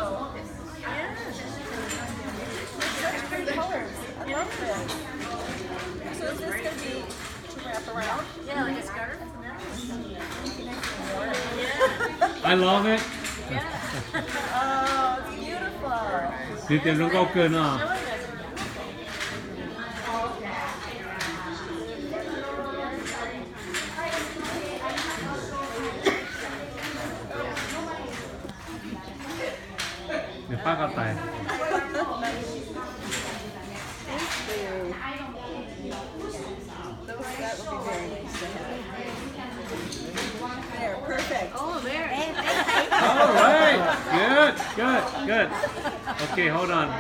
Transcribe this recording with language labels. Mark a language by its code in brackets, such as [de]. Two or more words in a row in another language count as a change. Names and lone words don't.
[en] Such pretty colors. I love this. So is this going to be to wrap around? Yeah, like a scarf. I love it. Yeah. Oh, it's beautiful. [yue] 你點樣講句啊？ [th] เดี๋ยวป้าก็แตก [en] Thank you. That would be very nice to have. There, perfect. Oh, very. All right. Good. Okay, hold on.